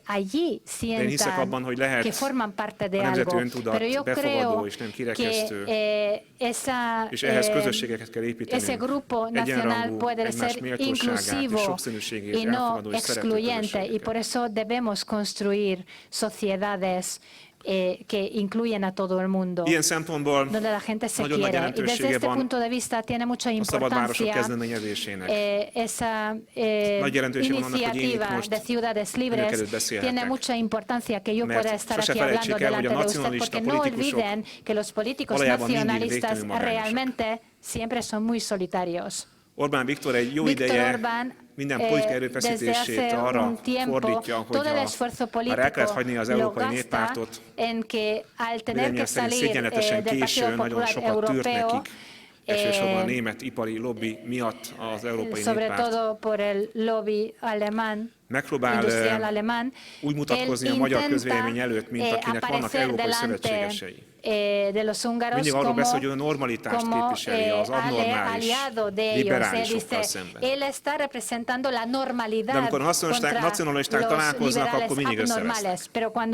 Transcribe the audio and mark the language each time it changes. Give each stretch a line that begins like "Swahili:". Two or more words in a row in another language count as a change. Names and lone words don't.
Hungarian: De én hiszek abban, hogy lehet a nemzeti öntudat befogadó és nem kirekesztő, és ehhez közösségeket kell építeni, egyenrangú, egymás méltóságát és sokszínűségét elfogadó és szerető közösségeket.
Spanish: Que incluyen a todo el mundo, donde la gente se quiere. Y desde este punto de vista tiene mucha importancia esa iniciativa de ciudades libres, tiene mucha importancia que yo pueda estar aquí hablando delante de usted, porque no olviden que los políticos nacionalistas realmente siempre son muy solitarios.
Hungarian: Orbán Viktor egy jó ideje minden politikai erőfeszítését arra fordítja, hogy ha el kellett hagyni az Európai Néppártot, véleményem szerint szégyenletesen későn, nagyon sokat tűrt nekik, elsősorban a német ipari lobby miatt az Európai
Spanish: sobre Néppárt todo por el lobby alemán,
Hungarian: megpróbál úgy mutatkozni a magyar közvélemény előtt, mint akinek vannak európai szövetségesei. Mindig arról beszél, hogy a normalitást képviseli, az abnormális liberálisokkal szemben. De amikor nacionalisták találkoznak, akkor mindig összevesznek.